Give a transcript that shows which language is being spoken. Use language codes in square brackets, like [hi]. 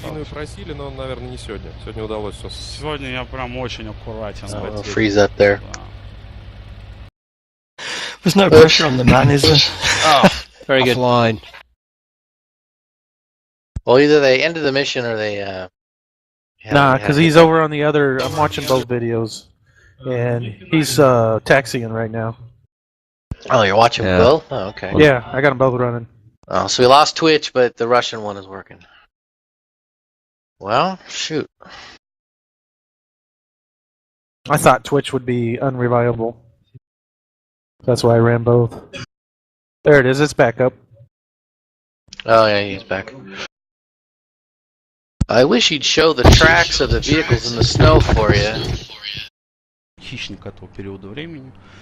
[ru] Просили, но, наверное, не сегодня. Сегодня удалось все. Сегодня я прям очень аккуратен. [en] Freeze up there. There's no pressure on the man, is there? Oh, very good. Offline. Well, either they ended the mission or they. Nah, because he's over on the other. I'm watching both videos, and he's taxiing right now. Oh, you're watching both? Oh, okay. Yeah, I got them both running. Oh, so we lost Twitch, but the Russian one is working. Well, shoot. I thought Twitch would be unreliable. That's why I ran both. There it is. It's back up. Oh, yeah, he's back. I wish he'd show the tracks of the vehicles in the snow for you. [ru] Хищник этого периода времени.